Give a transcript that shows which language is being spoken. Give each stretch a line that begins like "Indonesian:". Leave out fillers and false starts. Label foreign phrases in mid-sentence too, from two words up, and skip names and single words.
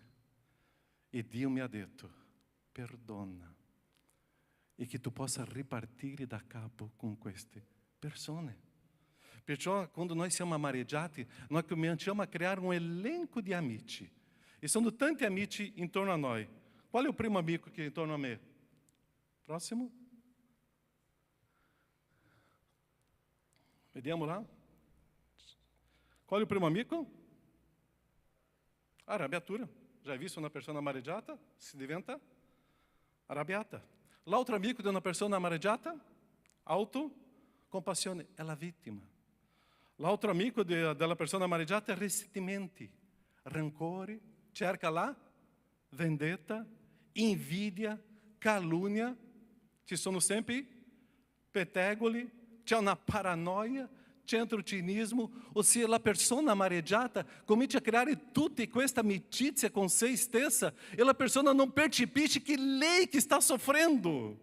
Italian: E Dio mi ha detto, perdona. E che tu possa ripartire da capo con queste persone. Perciò quando noi siamo amareggiati, noi cominciamo a creare un elenco di amici. E sono tanti amici intorno a noi.
Portuguese: Qual é o primo amigo que é em torno a me?
Italian: Próximo? Vediamo lá.
Portuguese: Qual é o primo amigo? Arrabbiatura.
Italian: Já visto una persona amareggiata? Si diventa arrabbiata. L'altro amico di una persona amareggiata? Autocompassione. È la vittima. L'altro amico della persona amareggiata è ressentimenti, rancore, cerca la vendetta, invidia, calúnia, ci sono sempre pettegoli, c'è una paranoia, centrotinismo, ossia la persona amareggiata comincia a creare tutta questa amicizia con se stessa e la persona non percepisce che è lei che sta soffrendo.